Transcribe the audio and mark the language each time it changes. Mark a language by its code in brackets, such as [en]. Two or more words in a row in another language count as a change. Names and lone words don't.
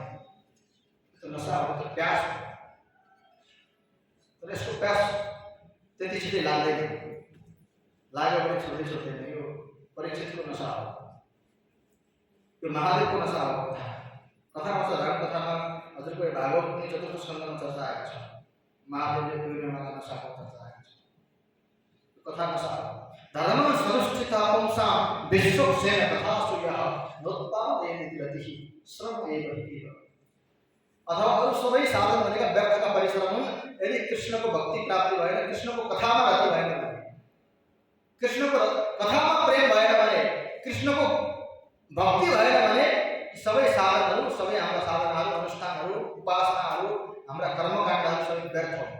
[ne] त्यो नशा हो, त्यो प्यास हो। तर यसको प्यास त्यति छिटै लाग्दैन, लाग्यो भने छोड्दैन। यो परीक्षितको नशा हो, यो महादेवको नशा हो। कथामा छ, धर्म कथामा हजुरको भागवत पनि चतुर्थ स्कन्धमा चर्चा आएको छ। महादेवले पूर्णिमाका नशाको चर्चा आएको छ। [sa] कथा नशा धर्म सनुष्ठित पुंसा विश्वक्सेन तथा सूयः नोत्पादेन गतिः श्रम एव एव। [ne] अथवा अरू सबै साधन भनेका व्यर्थका परिश्रम हुन्। यदि कृष्णको भक्ति प्राप्ति भएन, कृष्णको कथामा रति भएन भने, कृष्णको कथामा प्रेम भएन भने, कृष्णको भक्ति भएन भने सबै साधनहरू, सबै हाम्रा साधनाहरू, अनुष्ठानहरू, उपासनाहरू, हाम्रा कर्मकाण्डहरू सबै व्यर्थ हुन्।